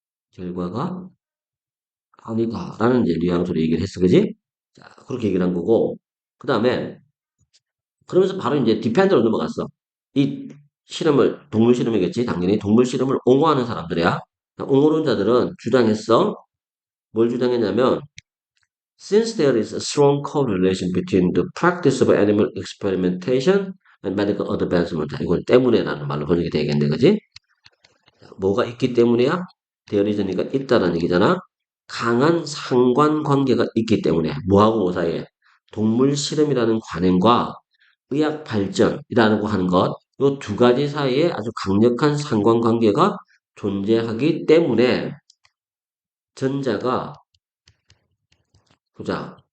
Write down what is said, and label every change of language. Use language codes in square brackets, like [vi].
[ko] 결과가 아니다라는 이제 뉘앙스로 얘기를 했어, 그지? 자, 그렇게 얘기를 한 거고, 그 다음에 그러면서 바로 이제 디펜더로 넘어갔어. 이 동물 실험이겠지, 당연히 동물 실험을 옹호하는 사람들이야. 옹호론자들은 주장했어. 뭘 주장했냐면, [en] since there is a strong correlation between the practice of animal experimentation and medical advancement. [ko] 이걸 때문에라는 말로 번역이 되겠네, 그지? 뭐가 있기 때문이야? there is니까 있다라는 얘기잖아. 강한 상관관계가 있기 때문에 뭐하고 뭐 사이에 동물 실험이라는 관행과 의학 발전이라고 하는 것, 이 두 가지 사이에 아주 강력한 상관관계가 존재하기 때문에 전자가 보자.